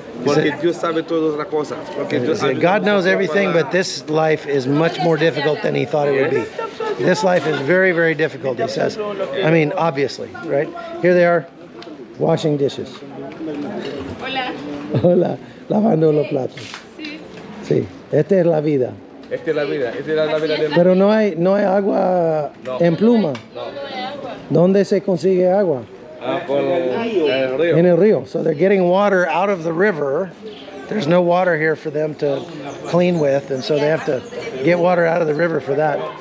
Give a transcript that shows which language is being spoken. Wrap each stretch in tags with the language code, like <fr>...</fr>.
<es>Porque Dios sabe todas las cosas.</es> <en>God knows everything, but this life is much more difficult than he thought it would be. This life is very, very difficult, he says. I mean, obviously, right? Here they are, washing dishes.</en> <es>Hola. Hola, lavando los platos. Sí, esta es la vida. Esta es la vida de... Pero no hay agua en Pluma. ¿Dónde se consigue agua? Por el río. In el río.</es> <en>So they're getting water out of the river. There's no water here for them to clean with, and so they have to get water out of the river for that.</en>